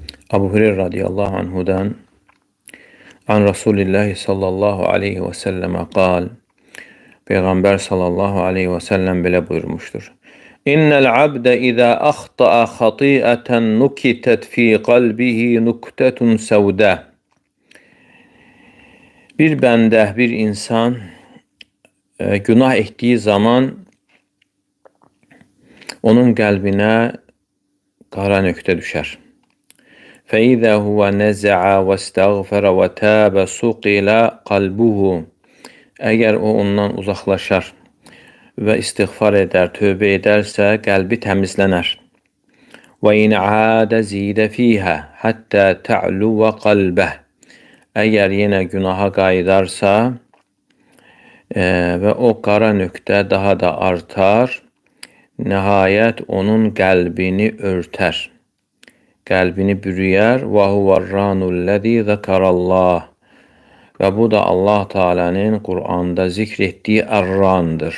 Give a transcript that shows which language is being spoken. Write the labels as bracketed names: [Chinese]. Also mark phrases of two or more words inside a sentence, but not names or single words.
[Arabic] أبو هريرة رضي الله عنه عن رسول الله صلى الله عليه وسلم قال. [Azerbaijani] Peygamber [Arabic] صلى الله عليه وسلم [Azerbaijani] belə buyurmuştur. [Arabic] إن العبد إذا أخطأ خطيئة نكتت في قلبه نكتة سوداء. [Azerbaijani] Bir bəndə, bir insan günah etdiyi zaman onun qəlbinə qara nöqtə düşər. [Arabic] فَإِذَا هُوَ نَزَعَ وَاسْتَغْفَرَ وَتَابَ سُقِلَ قَلْبُهُ. [Azerbaijani] Əgər o ondan uzaqlaşar və istiğfar edər, tövbə edərsə, qəlbi təmizlənər. [Arabic] وَإِنْ عَادَ زِيدَ فِيهَا حَتَّى تَعْلُوَ قَلْبَهُ. [Azerbaijani] Əgər yenə günaha qayıdarsa və o qara nöqtə daha da artar, nəhayət onun qəlbini örtər. Qəlbini bürüyər. [Arabic] وهو الران الذي ذكر الله. [Azerbaijani] Və bu da Allah Teala'nın Kur'an'da zikr etdiyi ər-randır.